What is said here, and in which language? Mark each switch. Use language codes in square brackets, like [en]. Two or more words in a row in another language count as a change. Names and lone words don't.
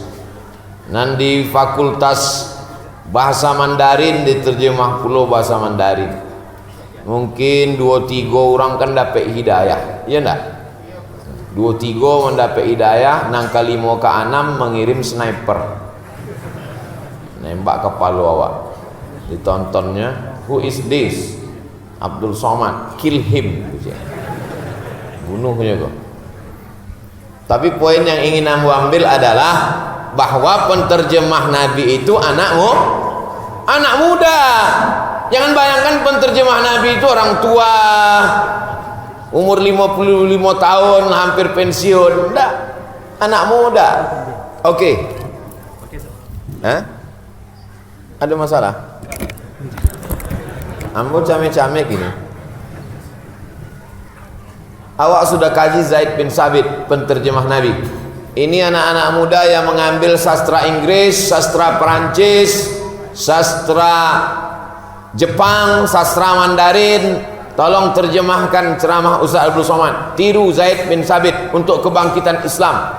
[id] Nanti Fakultas Bahasa Mandarin diterjemah pulau bahasa Mandarin. Mungkin 2-3 orang kan dapat hidayah, iya enggak? 2-3 mendapat hidayah, nangka 5 ke 6 mengirim sniper, nembak kepala awak. Ditontonnya, [en] who is this? Abdul Somad, kill him. [id] Bunuhnya kok. Tapi poin yang ingin aku ambil adalah bahwa penterjemah Nabi itu anak muda. Jangan bayangkan penterjemah Nabi itu orang tua, umur 55 tahun, hampir pensiun. Enggak, anak muda. Oke. Hah? Ada masalah? [min] Ambo camek-camek gini. [id] Awak sudah kaji Zaid bin Sabit, penterjemah Nabi. Ini anak-anak muda yang mengambil sastra Inggris, sastra Perancis, sastra Jepang, sastra Mandarin. Tolong terjemahkan ceramah Ustaz Abdul Somad. Tiru Zaid bin Sabit untuk kebangkitan Islam.